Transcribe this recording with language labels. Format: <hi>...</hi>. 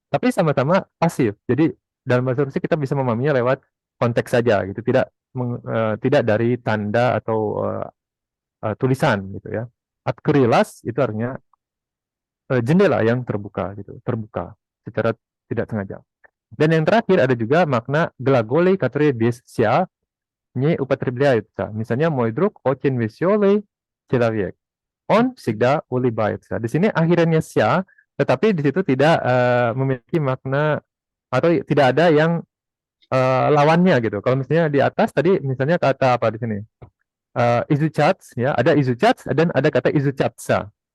<id>Tapi sama-sama pasif. Jadi dalam bahasa Rusia kita bisa memahaminya lewat konteks saja gitu, tidak dari tanda atau tulisan gitu ya. Atkrilas itu artinya jendela yang terbuka gitu, terbuka secara tidak sengaja. Dan yang terakhir ada juga makna</id> <ru>глаголы, которые без ся не употребляются.</ru> <id>Misalnya</id> <ru>мой друг очень веселый человек. Он всегда улыбается.</ru> <id>Di sini akhirannya sia, tetapi di situ tidak memiliki makna atau tidak ada yang lawannya gitu. Kalau misalnya di atas tadi misalnya kata apa di sini? Izuchats ya, ada izuchats dan ada kata izuchatsa.</id>